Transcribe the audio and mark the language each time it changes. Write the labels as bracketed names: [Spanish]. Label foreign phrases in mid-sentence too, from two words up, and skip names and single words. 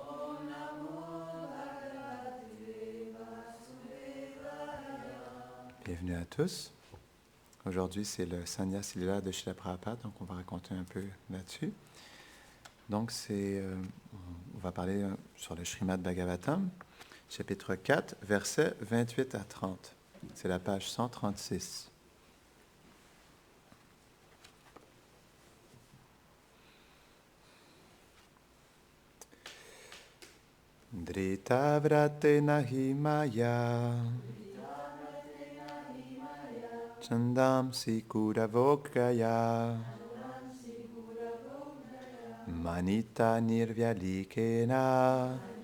[French] Bienvenue à tous. Aujourd'hui, c'est le Sannyas Lila de Srila Prabhupada, donc on va raconter un peu là-dessus. Donc, on va parler sur le Srimad Bhagavatam, chapitre 4, versets 28 à 30. C'est la page 136. [Sanskrit] Drita vrate nahi maya chandamsi kuravokraya manita nirvyalikena